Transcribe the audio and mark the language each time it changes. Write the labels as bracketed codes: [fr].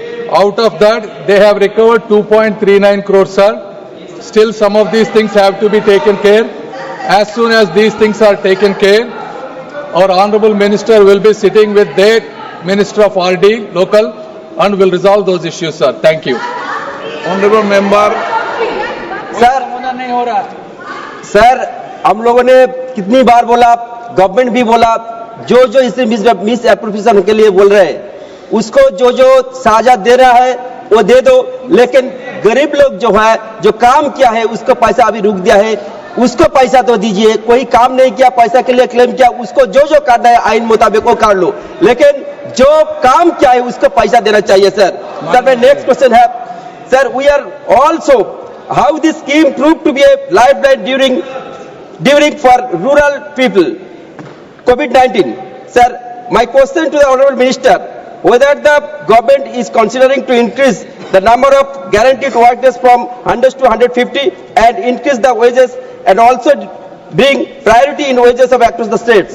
[en] Out of that, they have recovered 2.39 crores, sir. Still, some of these things have to be taken care. As soon as these things are taken care, our Honorable Minister will be sitting with their Minister of RD, local, and will resolve those issues, sir. Thank you. Honorable member. [hi] Sir हम लोगों ने कितनी बार बोला, government भी बोला, जो जो इसे मिस एप्रोप्रिएशन के लिए बोल रहे हैं उसको जो जो साझा दे रहा है वो दे दो, लेकिन गरीब लोग जो है जो काम किया है उसको पैसा अभी रुक दिया है, उसको पैसा तो दीजिए। कोई काम नहीं किया, पैसा के लिए क्लेम किया, उसको जो जो करना है आइन मुताबिक वो कर लो, लेकिन जो काम किया है उसको पैसा देना चाहिए। सर मेरा नेक्स्ट क्वेश्चन है, [en] Sir we are also how this scheme proved to be a lifeline during for rural people COVID-19. Sir, my question to the Honorable Minister, whether the government is considering to increase the number of guaranteed work days from 100 to 150 and increase the wages and also bring priority in wages of across the states.